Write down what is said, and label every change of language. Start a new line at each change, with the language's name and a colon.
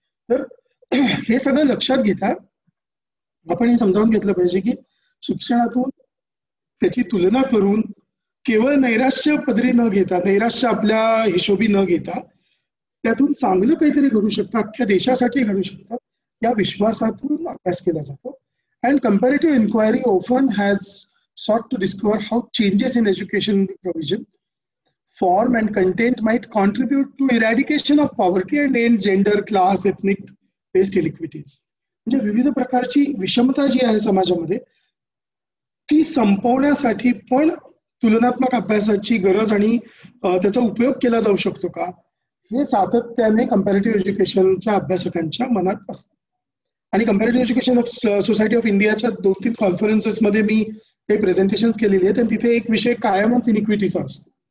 Marathi: तर हे सगळं लक्षात घेता आपण हे समजावून घेतलं पाहिजे की शिक्षणातून त्याची तुलना करून केवळ नैराश्य पदरी न घेता, नैराश्य आपल्या हिशोबी न घेता, त्यातून चांगलं काहीतरी घडू शकतं, अख्ख्या देशासाठी घडू शकतं, या विश्वासातून अभ्यास केला जातो.
English: And comparative inquiry often has sought to discover how changes in education provision, form and content might contribute to eradication of poverty and end gender, class, ethnic based inequities.
Marathi: म्हणजे विविध प्रकारची विषमता जी आहे समाजामध्ये ती संपवण्यासाठी पण तुलनात्मक अभ्यासाची गरज आणि त्याचा उपयोग केला जाऊ शकतो का, हे सातत्याने कंपॅरेटिव्ह एज्युकेशनच्या अभ्यासकांच्या मनात असतं. आणि comparative education of society of इंडियाच्या 2-3 कॉन्फरन्सेसमध्ये मी काही प्रेझेंटेशन्स केलेली आहेत, आणि तिथे एक विषय कायमच इनिक्विटीचा असतो.